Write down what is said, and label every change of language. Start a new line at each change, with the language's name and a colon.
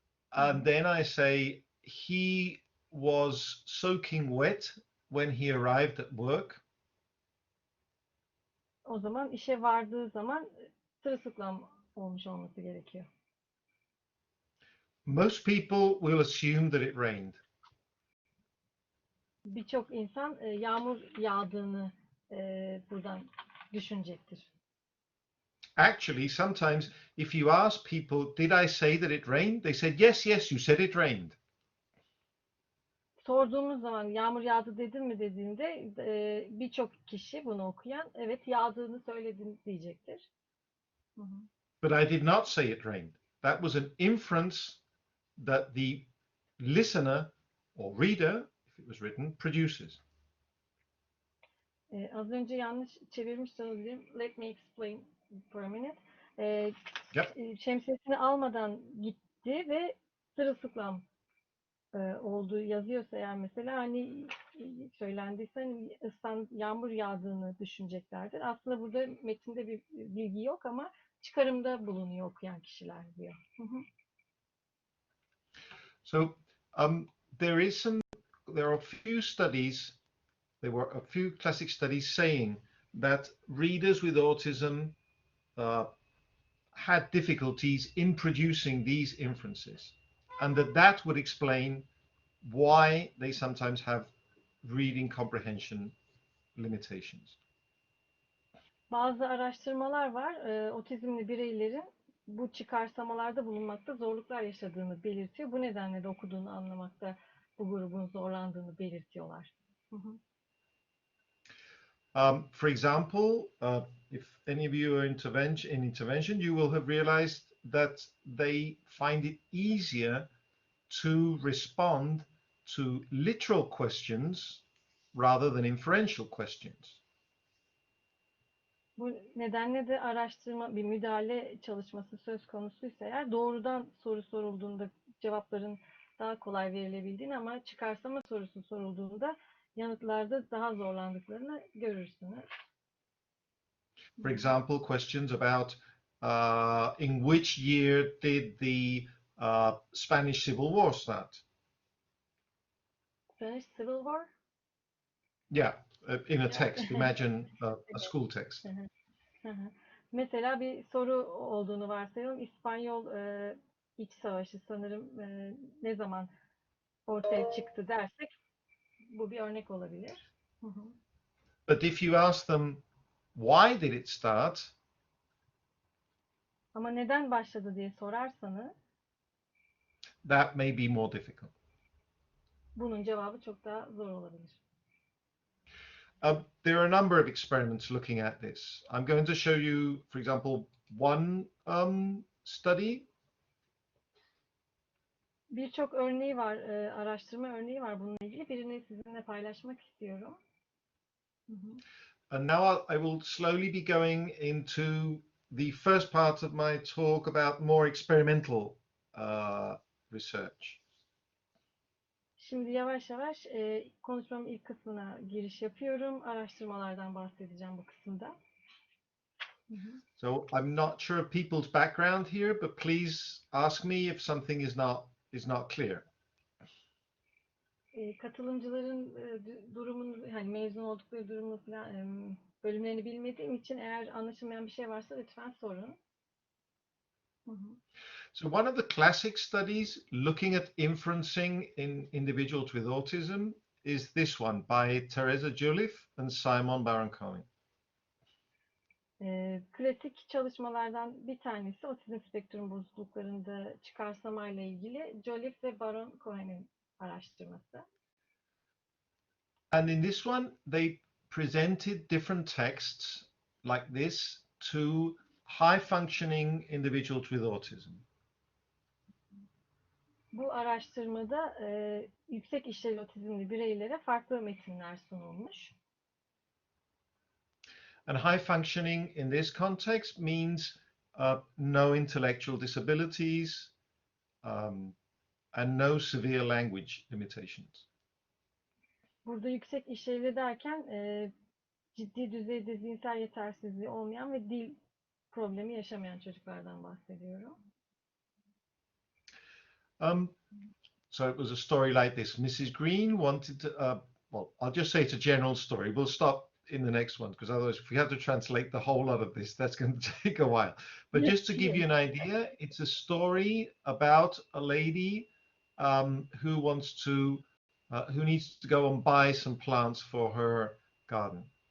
English: And then I say he was soaking wet when he arrived at work.
Turkish: O zaman işe vardığı zaman sırılsıklam olmuş olması gerekiyor.
English: Most people will assume that it rained.
Turkish: Birçok insan yağmur yağdığını buradan düşünecektir.
English: Actually, sometimes if you ask people, did I say that it rained? They said, yes, yes, you said it rained.
Turkish: Sorduğumuz zaman yağmur yağdı dedin mi dediğinde birçok kişi bunu okuyan evet yağdığını söyledin diyecektir.
English: But I did not say it rained. That was an inference that the listener or reader, if it was written, produces.
Turkish: Az önce yanlış çevirmiş sanırım.
English: Let me explain for a minute. Yep.
Turkish: Şemsiyesini almadan gitti ve sırılsıklam olduğu yazıyorsa eğer mesela hani söylendiyse hani yağmur yağdığını düşüneceklerdir. Aslında burada metinde bir bilgi yok ama çıkarımda bulunuyor okuyan kişiler diyor.
English: So there are a few studies. There were a few classic studies saying that readers with autism had difficulties in producing these inferences, and that would explain why they sometimes have reading comprehension limitations.
Turkish: Bazı araştırmalar var. Otizmli bireylerin bu çıkarsamalarda bulunmakta zorluklar yaşadığını belirtiyor. Bu nedenle de okuduğunu anlamakta bu grubun zorlandığını belirtiyorlar.
English: For example, if any of you are in intervention, you will have realized that they find it easier to respond to literal questions rather than inferential questions.
Turkish: Bu nedenle de araştırma, bir müdahale çalışması söz konusuysa eğer doğrudan soru sorulduğunda cevapların daha kolay verilebildiğini ama çıkarsama sorusu sorulduğunda yanıtlarda daha zorlandıklarını görürsünüz.
English: For example, questions about in which year did the Spanish Civil War start? Spanish Civil War? Yeah, in a text. Imagine a school text.
Turkish: Mesela bir soru olduğunu varsayalım. İspanyol İç Savaşı sanırım ne zaman ortaya çıktı dersek bu bir örnek olabilir.
English: But if you ask them why did it start?
Turkish: Ama neden başladı diye sorarsanız
English: that may be more difficult.
Turkish: Bunun cevabı çok daha zor olabilir.
English: There are a number of experiments looking at this. I'm going to show you, for example, one study.
Turkish: Birçok örneği var, araştırma örneği var bununla ilgili. Birini sizinle paylaşmak istiyorum. Hı hı.
English: And now I will slowly be going into the first part of my talk about more experimental research.
Turkish: Şimdi yavaş yavaş konuşmamın ilk kısmına giriş yapıyorum. Araştırmalardan bahsedeceğim bu kısımda. Hı hı.
English: So I'm not sure of people's background here, but please ask me if something is not clear.
Turkish: Katılımcıların durumunu, hani mezun oldukları durumu falan, bölümlerini bilmediğim için eğer anlaşılmayan bir şey varsa lütfen sorun. Hı hı.
English: So one of the classic studies looking at inferencing in individuals with autism is this one by Teresa Juliff and Simon Baron-Cohen.
Turkish: Klasik çalışmalardan bir tanesi otizm spektrum bozukluklarında çıkarsamayla ilgili Joliffe ve Baron Cohen'in araştırması.
English: And in this one, they presented different texts like this to high-functioning individuals with autism.
Turkish: Bu araştırmada yüksek işlevli otizmli bireylere farklı metinler sunulmuş.
English: And high-functioning in this context means no intellectual disabilities and no severe language limitations.
Turkish: Burada yüksek işlevli derken ciddi düzeyde zihinsel yetersizliği olmayan ve dil problemi yaşamayan çocuklardan bahsediyorum.
English: So it was a story like this. Mrs. Green wanted to, well, I'll just say it's a general story. We'll stop in the next one because otherwise if we have to translate the whole lot of this, that's going to take a while. But just to give you an idea, it's a story about a lady who wants to, who needs to go and buy some plants for her garden.